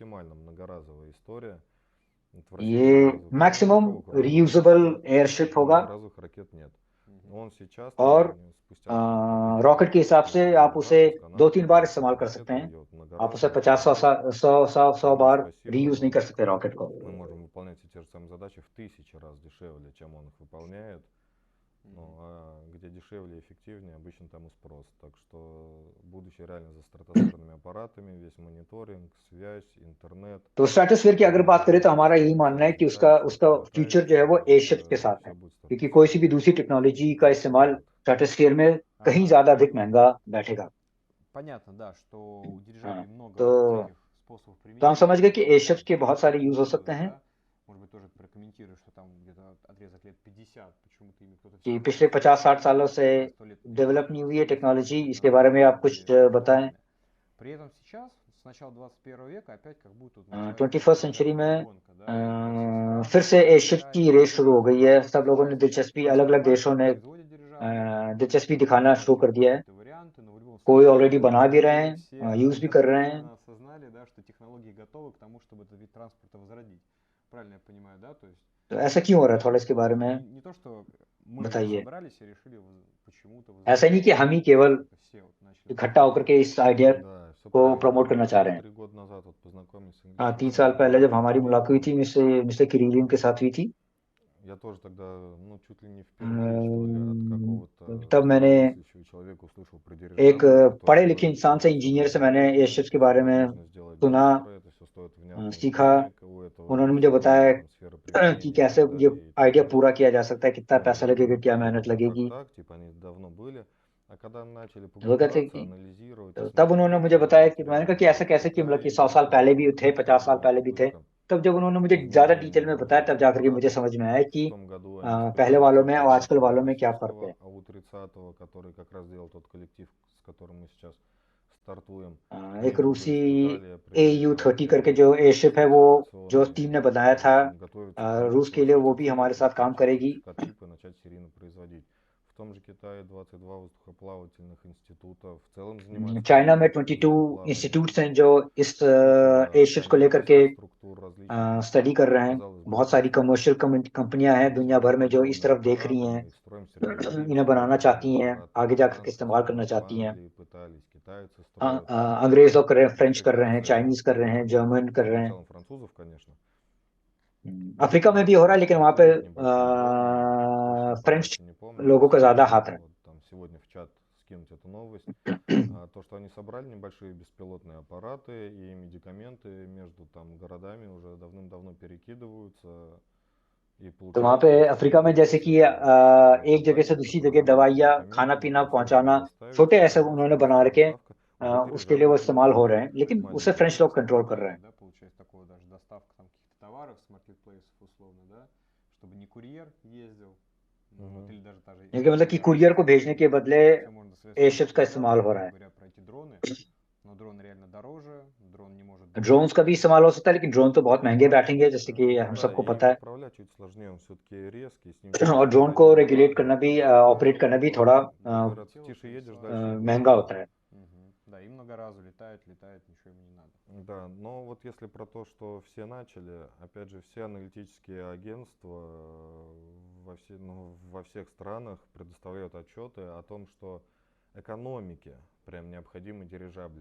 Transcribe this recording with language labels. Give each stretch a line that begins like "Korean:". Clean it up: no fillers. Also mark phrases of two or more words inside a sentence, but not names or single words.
Hindi: ये
English: maximum reusable airship
Hindi: होगा। और रॉकेट के हिसाब से आप उसे 2-3 बार इस्तेमाल कर सकते हैं, आप उसे 50-100 बार रीयूज नहीं कर सकते रॉकेट को।
Russian: Мы можем выполнять те же самые задачи в 1000 раз дешевле, чем он их выполняет. Ну, а где дешевле и эффективнее, обычно там и спрос. Так что будущее реально за стратосферными аппаратами, весь мониторинг, связь, интернет.
Hindi: तो स्ट्रेटोस्फीयर की अगर बात करें तो हमारा यही मानना है कि उसका फ्यूचर जो है वो एयरशिप के साथ है, क्योंकि कोई सी भी दूसरी टेक्नोलॉजी का इस्तेमाल स्ट्रेटोस्फीयर में कहीं ज्यादा अधिक महंगा बैठेगा।
Russian: Понятно, да, что у дирижаблей много
Hindi: तो
Russian: всяких способов
Hindi: तो हम
Russian: применения.
Hindi: समझ गए कि एयरशिप्स के बहुत सारे यूज हो सकते हैं।
Russian: Да. Может быть, тоже прокомментируешь, что там где-то отрезок лет 50, почему-то ими кто-то
Hindi: कि
Russian: всегда
Hindi: पिछले 50-60 सालों से
Russian: 100 лет
Hindi: डेवलप नहीं हुई है टेक्नोलॉजी,
Russian: Да,
Hindi: इसके बारे में आप कुछ बताएं।
Russian: При этом сейчас, с начала 21 века, опять как будто тут
Hindi: 21st सेंचुरी में
Russian: гонка, да,
Hindi: फिर से एयरशिप की रेस शुरू हो गई है। सब लोगों ने दिलचस्पी, अलग अलग देशों ने
Russian: производят дирижабли,
Hindi: दिलचस्पी दिखाना शुरू कर दिया है।
Russian: какие-то варианты, но в любом
Hindi: कोई ऑलरेडी बना भी रहे
Russian: мы
Hindi: हैं,
Russian: все
Hindi: यूज भी कर रहे हैं।
Russian: осознанно осознали, да, что технологии готовы к тому, чтобы этот вид транспорта возродить. Правильно я понимаю, да? То есть
Hindi: तो ऐसा क्यों हो रहा है, थोड़ा इसके बारे में
Russian: не то, что мы вот
Hindi: बताइए।
Russian: собрались и решили почему-то
Hindi: ऐसा नहीं कि हम ही केवल
Russian: все вот начали
Hindi: इकट्ठा होकर के इस आइडिया
Russian: Да, все
Hindi: को
Russian: правильно.
Hindi: प्रमोट करना चाह रहे हैं।
Russian: 3 года назад вот познакомились с
Hindi: हाँ,
Russian: англичанами.
Hindi: 3 साल पहले जब हमारी मुलाकात हुई थी मिस्टर किरीलिन के साथ हुई थी,
Russian: Я тоже тогда, ну, чуть ли не впервые, что ли, от какого-то
Hindi: तब मैंने
Russian: здравомыслящего человека услышал про
Hindi: एक
Russian: дирижабль,
Hindi: पढ़े
Russian: который
Hindi: लिखे
Russian: говорит,
Hindi: इंसान
Russian: что
Hindi: से,
Russian: всё
Hindi: इंजीनियर से
Russian: можно
Hindi: मैंने
Russian: сделать,
Hindi: एयरशिप्स के
Russian: всё
Hindi: बारे में
Russian: возможно сделать
Hindi: सुना,
Russian: быстро, это всё стоит внятных
Hindi: सीखा।
Russian: денег, у этого
Hindi: उन्होंने
Russian: есть
Hindi: मुझे बताया
Russian: определенная там сфера
Hindi: कि
Russian: применения и
Hindi: कैसे
Russian: так
Hindi: ये
Russian: далее и так
Hindi: आइडिया
Russian: далее.
Hindi: पूरा किया जा सकता है, कितना
Russian: Вот,
Hindi: पैसा
Russian: и
Hindi: लगेगा, क्या
Russian: был
Hindi: मेहनत लगेगी।
Russian: как-то так, типа они давно были, а когда начали
Hindi: वो कहते हैं
Russian: погружаться,
Hindi: कि
Russian: анализировать
Hindi: तो
Russian: и
Hindi: तब उन्होंने
Russian: смотреть
Hindi: मुझे बताया कि मैंने कहा कि
Russian: реальные
Hindi: ऐसा कैसे, कि मतलब कि
Russian: детали,
Hindi: 100 साल पहले भी थे, 50 साल
Russian: было
Hindi: पहले भी थे।
Russian: только
Hindi: तब जब उन्होंने मुझे ज्यादा डिटेल में बताया, तब जाकर के मुझे
Russian: аппараты.
Hindi: समझ में आया
Russian: В
Hindi: कि
Russian: том году они
Hindi: पहले
Russian: испытали
Hindi: वालों में
Russian: только
Hindi: और आजकल वालों में क्या फर्क है।
Russian: У-30, а У-30, который как раз делал тот коллектив, с которым мы сейчас стартуем,
Hindi: एक
Russian: они уже
Hindi: रूसी
Russian: испытали
Hindi: AU-30 करके जो एयरशिप है, वो जो टीम ने बनाया था
Russian: в общем, готовиться к тому,
Hindi: रूस
Russian: что
Hindi: के लिए, वो भी
Russian: частично
Hindi: हमारे साथ काम
Russian: получить
Hindi: करेगी।
Russian: сертификат типа и начать серийно производить. В том же Китае 22 воздухоплавательных института в целом занимаются
Hindi: चाइना में
Russian: разработкой 22 воздухоплавания.
Hindi: इंस्टीट्यूट्स हैं जो इस
Russian: Куча
Hindi: एयरशिप्स को लेकर के
Russian: коммерческих структур различных,
Hindi: स्टडी कर रहे हैं।
Russian: казалось бы,
Hindi: बहुत सारी
English: commercial companies
Hindi: हैं दुनिया भर में जो इस
Russian: огромные
Hindi: तरफ देख रही
Russian: аппараты,
Hindi: हैं,
Russian: мы их строим, сертифицируем,
Hindi: इन्हें बनाना
Russian: строим
Hindi: चाहती हैं,
Russian: аппараты.
Hindi: आगे
Russian: У
Hindi: जाकर के
Russian: нас
Hindi: इस्तेमाल करना
Russian: в
Hindi: चाहती हैं।
Russian: Англии пытались, китайцы строят.
Hindi: अंग्रेज लोग कर रहे हैं, फ्रेंच
Russian: Все
Hindi: कर रहे हैं,
Russian: кажется
Hindi: चाइनीज कर रहे हैं, जर्मन कर रहे
Russian: в
Hindi: हैं।
Russian: целом французов, конечно.
Hindi: अफ्रीका में भी हो रहा है, लेकिन वहां पे
Russian: Есть небольшие дроны, точно
Hindi: फ्रेंच
Russian: точно не помню.
Hindi: लोगों का ज्यादा
Russian: Могу
Hindi: हाथ है।
Russian: вот там сегодня в чат скинуть эту новость. То, что они собрали небольшие беспилотные аппараты и медикаменты между там городами уже давным-давно перекидываются. И
Hindi: तो वहां पे अफ्रीका में जैसे कि एक जगह से दूसरी जगह दवाइयाँ, खाना पीना पहुंचाना, छोटे ऐसे उन्होंने बना रखे, उसके लिए वो इस्तेमाल हो रहे हैं, लेकिन उसे फ्रेंच लोग कंट्रोल कर रहे हैं।
Russian: Да, получается такого даже доставка там каких-то товаров с маркетплейсов условно, да, чтобы не курьер ездил, вот, или даже та же
Hindi: क्योंकि मतलब कि कुरियर को भेजने के बदले
Russian: всё можно совершенно
Hindi: एयरशिप्स का इस्तेमाल हो रहा है।
Russian: говоря про эти дроны, но дрон реально дороже, дрон не может
Hindi: ड्रोन्स का भी इस्तेमाल हो सकता है, लेकिन ड्रोन तो बहुत महंगे बैठेंगे, जैसे कि हम
Russian: Да,
Hindi: सबको
Russian: и
Hindi: पता है।
Russian: управлять чуть сложнее, он все-таки резкий, с ним
Hindi: और
Russian: тяжело
Hindi: ड्रोन को
Russian: ходить.
Hindi: रेगुलेट करना भी, ऑपरेट करना भी थोड़ा
Russian: Говорят, тише едешь, дальше
Hindi: महंगा होता है।
Russian: Да, и много раз летает, ничего ему не надо. Да, но вот если про то, что все начали, опять же, все аналитические агентства во всех странах предоставляют отчеты о том, что экономике прям необходимы дирижабли.